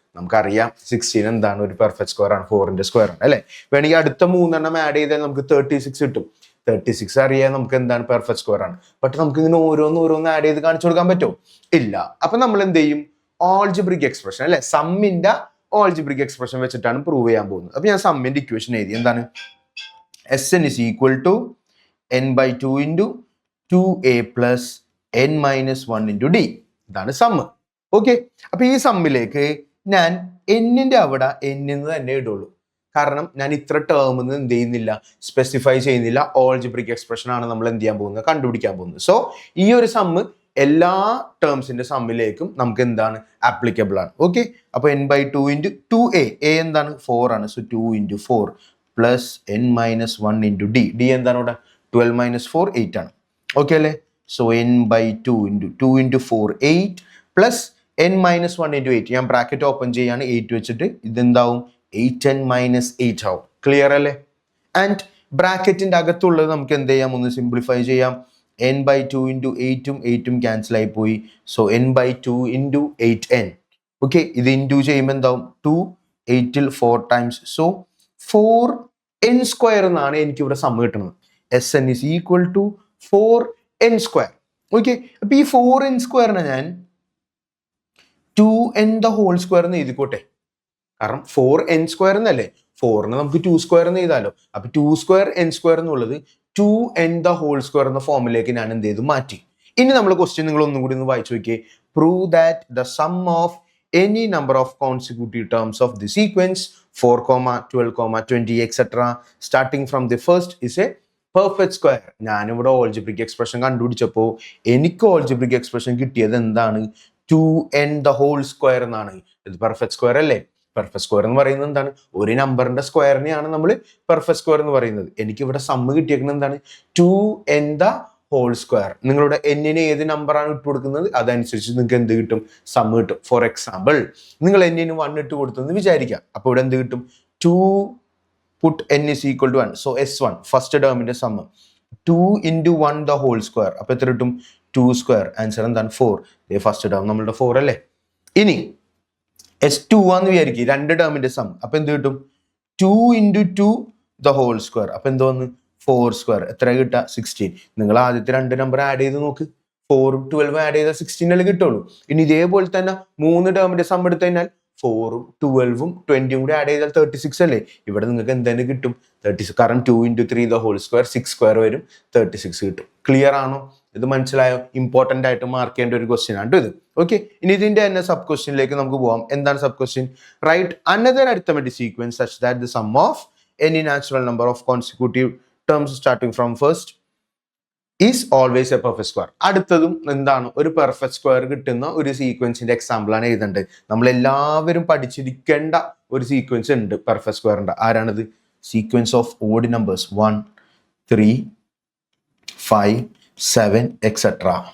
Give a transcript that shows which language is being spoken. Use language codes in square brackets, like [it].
[ml] നമുക്കറിയാം 16 എന്താണ്, ഒരു പെർഫെക്റ്റ് സ്ക്വയർ ആണ്, 4ന്റെ സ്ക്വയർ ആണ് അല്ലെ. വേണമെങ്കിൽ അടുത്ത 3 ആഡ് ചെയ്താൽ നമുക്ക് 36 കിട്ടും. 36 അറിയാൻ നമുക്ക് എന്താണ്, പെർഫെക്റ്റ് സ്ക്വയർ ആണ്. ബട്ട് നമുക്ക് ഇങ്ങനെ ഓരോന്ന് ആഡ് ചെയ്ത് കാണിച്ചു കൊടുക്കാൻ പറ്റുമോ, ഇല്ല. അപ്പൊ നമ്മൾ എന്ത് ചെയ്യും, ഓൾജിബ്രിക് എക്സ്പ്രഷൻ അല്ലെ, സമ്മിന്റെ ഓൾജിബ്രിക് എക്സ്പ്രഷൻ വെച്ചിട്ടാണ് പ്രൂവ് ചെയ്യാൻ പോകുന്നത്. അപ്പൊ ഞാൻ സമ്മിന്റെ ഇക്വേഷൻ എഴുതി, എന്താണ്, [en] Sn is equal to n/2 into 2a plus n minus 1 into d. [ml] ഇതാണ് സമ്മ്. ഓക്കെ, അപ്പൊ ഈ സമ്മിലേക്ക് ഞാൻ എന്നിന്റെ അവിടെ n എന്ന് തന്നെ ഇടുള്ളൂ. കാരണം ഞാൻ ഇത്ര ടേം എന്ത് ചെയ്യുന്നില്ല, സ്പെസിഫൈ ചെയ്യുന്നില്ല. ഓൾജിബ്രിക് എക്സ്പ്രഷൻ ആണ് നമ്മൾ എന്ത് ചെയ്യാൻ പോകുന്നത്, കണ്ടുപിടിക്കാൻ പോകുന്നത്. സോ ഈ ഒരു സമ്മ് എല്ലാ ടേംസിന്റെ സമ്മിലേക്കും നമുക്ക് എന്താണ്, ആപ്ലിക്കബിൾ ആണ്. ഓക്കെ, അപ്പൊ n/2 into 2a, a എന്താണ്, 4 ആണ്. [en] So 2 into 4 plus n minus 1 into d. [ml] d എന്താണ് ഇവിടെ, 12 minus 4 8 ആണ്. ഓക്കെ അല്ലേ. [en] So n/2 into 2 into 4 8 plus n minus 1 into 8. [ml] ഞാൻ ബ്രാക്കറ്റ് ഓപ്പൺ ചെയ്യാണ്, 8 വെച്ചിട്ട് ഇതെന്താവും, 8n minus 8 ആവും. ക്ലിയർ അല്ലേ. ആൻഡ് ബ്രാക്കറ്റിന്റെ അകത്തുള്ളത് നമുക്ക് എന്ത് ചെയ്യാം, ഒന്ന് സിംപ്ലിഫൈ ചെയ്യാം. n/2 into 8ഉം 8ഉം ക്യാൻസൽ ആയി പോയി. So n/2 into 8n. Okay, ഇത് ഇൻറ്റു ചെയ്യുമ്പോൾ എന്താവും, 2 8ൽ 4 ടൈംസ്. സോ 4n സ്ക്വയർ എന്നാണ് എനിക്ക് ഇവിടെ സം കിട്ടുന്നത്. [en] Sn is equal to 4n square. [ml] Okay, അപ്പൊ ഈ 4n സ്ക്വയറിനെ ഞാൻ 2n the whole സ്ക്വയർ എന്ന് എഴുതിക്കോട്ടെ. കാരണം 4n സ്ക്വയർ എന്നല്ലേ, 4ന് നമുക്ക് 2 സ്ക്വയർ എന്ന് എഴുതാലോ. അപ്പൊ 2 സ്ക്വയർ n സ്ക്വയർ എന്നുള്ളത് 2n the whole സ്ക്വയർ എന്ന ഫോമിലേക്ക് ഞാൻ എന്ത് ചെയ്തു, മാറ്റി. ഇനി നമ്മൾ ക്വസ്റ്റ്യൻ നിങ്ങൾ ഒന്നും കൂടി ഒന്ന് വായിച്ചു നോക്കിയേ. [en] Prove that the sum of any number of consecutive terms of the sequence 4, 12, 20 etc. starting from the first is a perfect square. [ml] ഞാനിവിടെ ഓൾജിബ്രിക് എക്സ്പ്രഷൻ കണ്ടുപിടിച്ചപ്പോൾ എനിക്ക് ഓൾജിബ്രിക് എക്സ്പ്രഷൻ കിട്ടിയത് എന്താണ്, [en] 2n the whole square [ml] എന്നാണ്. ഇത് പെർഫെക്റ്റ് സ്ക്വയർ അല്ലേ. Perfect square എന്ന് പറയുന്നത് എന്താണ്, ഒരു നമ്പറിന്റെ സ്ക്വയറിനെയാണ് നമ്മൾ പെർഫെക്റ്റ് സ്ക്വയർ എന്ന് പറയുന്നത്. എനിക്ക് ഇവിടെ സമ്മ് കിട്ടിയേക്കുന്നത് എന്താണ്, 2n the ഹോൾ സ്ക്വയർ. നിങ്ങളുടെ എന്നിന് ഏത് നമ്പറാണ് ഇട്ട് കൊടുക്കുന്നത് അതനുസരിച്ച് നിങ്ങൾക്ക് എന്ത് കിട്ടും, സമ്മ് കിട്ടും. ഫോർ എക്സാമ്പിൾ, നിങ്ങൾ എന്നിന് 1 ഇട്ട് കൊടുത്തെന്ന് വിചാരിക്കാം. അപ്പോൾ ഇവിടെ എന്ത് കിട്ടും, [en] 2 put n is equal to 1. So s1 first [ml] ടേമിന്റെ sum [en] 2 into 1 the whole square. [ml] അപ്പൊ എത്ര കിട്ടും, 2 സ്ക്വയർ. ആൻസർ എന്താണ്, 4. ഫസ്റ്റ് ടേം നമ്മളുടെ 4 അല്ലേ. ഇനി s2 ആന്ന് വിചാരിക്കും, രണ്ട് ടേമിന്റെ സം. അപ്പൊ എന്ത് കിട്ടും, [en] 2 into 2 the whole square. [ml] അപ്പൊ എന്ത് വന്ന്, 4 സ്ക്വയർ. എത്ര കിട്ടുക, 16. നിങ്ങൾ ആദ്യത്തെ രണ്ട് നമ്പർ ആഡ് ചെയ്ത് നോക്ക്, 4ഉം 12ഉം ആഡ് ചെയ്താൽ 16 അല്ലേ കിട്ടുള്ളൂ. ഇനി ഇതേപോലെ തന്നെ 3 ടേമിന്റെ സം എടുത്തു കഴിഞ്ഞാൽ 4ഉം 12ഉം 20ഉം കൂടി ആഡ് ചെയ്താൽ 36 അല്ലേ. ഇവിടെ നിങ്ങൾക്ക് എന്തെങ്കിലും കിട്ടും, 36. കാരണം 2 into 3 the whole square 6 square വരും, 36 കിട്ടും. ക്ലിയർ ആണോ, ഇത് മനസ്സിലായോ? ഇമ്പോർട്ടന്റ് ആയിട്ട് മാർക്ക് ചെയ്യേണ്ട ഒരു ക്വസ്റ്റ്യൻ ആണ് ഇത്. ഓക്കെ, ഇനി ഇതിന്റെ തന്നെ സബ് ക്വസ്റ്റ്യനിലേക്ക് നമുക്ക് പോവാം. എന്താണ് sub question? [en] Write another arithmetic sequence such that the sum of any natural number of consecutive terms starting from first is always a perfect square. [ml] അടുത്തതും എന്താണ്, ഒരു പെർഫെക്റ്റ് സ്ക്വയർ കിട്ടുന്ന ഒരു സീക്വൻസിന്റെ എക്സാമ്പിൾ ആണ് എഴുതേണ്ടത്. നമ്മൾ എല്ലാവരും പഠിച്ചിരിക്കേണ്ട ഒരു സീക്വൻസ് ഉണ്ട് പെർഫെക്റ്റ് സ്ക്വയറിന്റെ. ആരാണിത്? [en] Sequence of odd numbers 1, 3, 5, 7 etcetera.